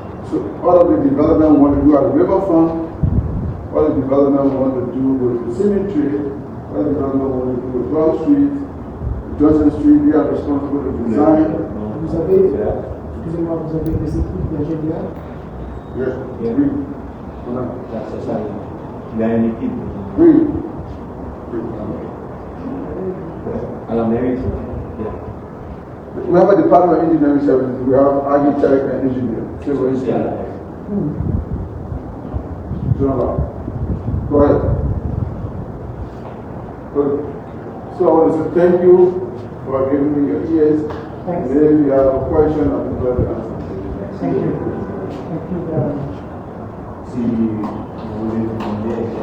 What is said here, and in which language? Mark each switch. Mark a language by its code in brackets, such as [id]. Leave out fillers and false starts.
[en] So all of the development we want to do at the riverfront, all the development we want to do with the cemetery, all the development we want to do with Broad Street, Johnson Street, they are responsible for design. [fr] Vous avez, excusez-moi, vous avez des équipes d'ingénieurs? [en] Yes, oui. [fr] C'est ça. Il y a une équipe. Oui. À l'Amérique. [en] We have a department of engineering services. We have architect and engineer. Civil engineer. Go ahead. Good. So I want to say thank you for giving me your ears. Thanks. And if you have a question, I'll be glad to answer. Thank you. Thank you very much. [fr] Si vous voulez demander